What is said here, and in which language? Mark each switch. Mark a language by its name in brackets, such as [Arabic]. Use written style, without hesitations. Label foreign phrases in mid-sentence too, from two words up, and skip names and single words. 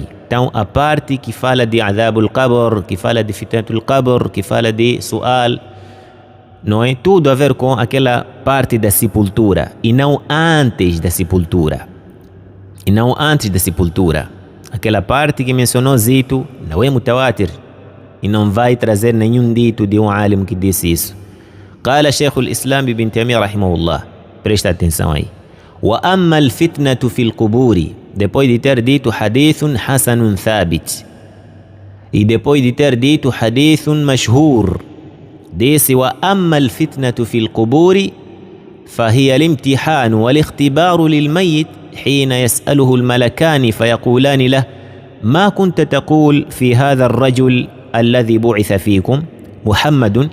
[Portuguese] Então, a parte que fala de [Arabic] عذاب القبر, [Portuguese] que fala de [Arabic] فتنة القبر, [Portuguese] que fala de Su'al, não é tudo a ver com aquela parte da sepultura, e não antes da sepultura. Aquela parte que mencionou Zito não é mutawatir, e não vai trazer nenhum dito de um alim que disse isso. [Arabic] قال شيخ الإسلام ابن تيمية رحمه الله, [Portuguese] presta atenção aí. [Arabic] وأما الفتنة في القبور, [Portuguese] depois de ter dito [Arabic] حديث حسن ثابت, [Portuguese] e depois de ter dito [Arabic] حديث مشهور, disse: وأما الفتنة في القبور فهي الامتحان والاختبار للميت حين يسأله الملكان فيقولان له: ما كنت تقول في هذا الرجل الذي بعث فيكم محمد؟